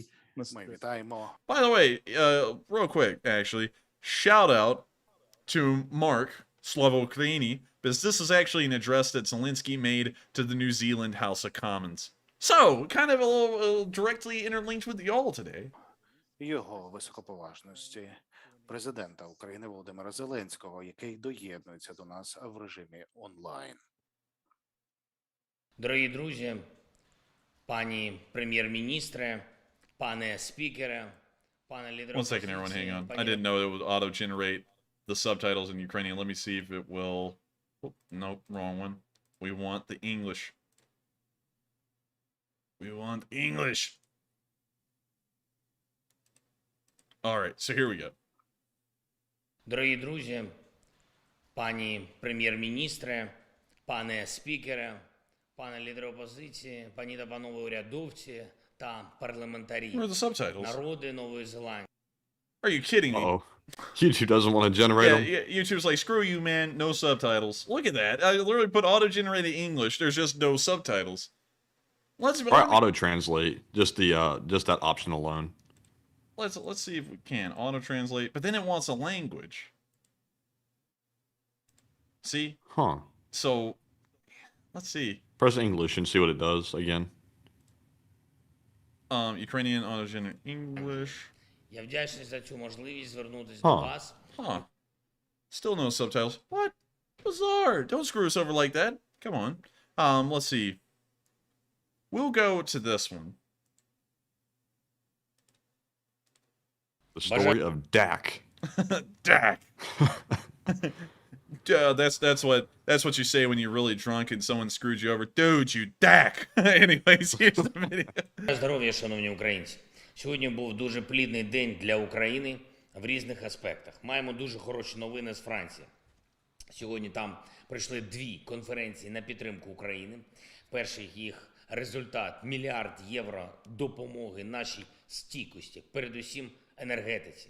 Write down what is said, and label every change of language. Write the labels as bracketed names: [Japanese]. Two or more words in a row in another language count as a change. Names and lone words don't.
[English] By the way, real quick, actually, shout out to Mark Slovokrini, because this is actually an address that Zelensky made to the New Zealand House of Commons. So, kind of a little directly interlinked with y'all today. [Ukrainian] Його високоповажності президента України Володимира Зеленського, який доєднується до нас в режимі онлайн. Дорогі друзі, пані прем'єр-міністре, пане спікере, пане лідере. [English] One second, everyone, hang on. I didn't know it would auto-generate the subtitles in Ukrainian. Let me see if it will. Oh, nope, wrong one. We want the English. We want English. All right, so here we go. [Ukrainian] Дорогі друзі, пані прем'єр-міністре, пане спікере, пане лідер опозиції, пані та панове урядовці та парламентарі. [English] Where are the subtitles? [Ukrainian] Народи Нової Зеландії. [English] Are you kidding me? Uh-oh. YouTube doesn't want to generate them. Yeah, YouTube's like, screw you, man, no subtitles. Look at that. I literally put auto-generated English. There's just no subtitles. Let's auto-translate. Just that option alone. Let's see if we can auto-translate, but then it wants a language. See? Huh. So, let's see. Press English and see what it does again. Ukrainian auto-generate English. [Ukrainian] Я вдячний за цю можливість звернутися до вас. [English] Still no subtitles. What? Bizarre. Don't screw us over like that. Come on. Let's see. We'll go to this one. The story of Dak. Dak. That's what you say when you're really drunk and someone screwed you over. Dude, you Dak. Anyways, here's the video. [Ukrainian] Здоров'я, шановні українці. Сьогодні був дуже плідний день для України в різних аспектах. Маємо дуже хороші новини з Франції. Сьогодні там пройшли 2 конференції на підтримку України. Перший їх результат – 1 мільярд євро допомоги нашій стійкості, передусім енергетиці.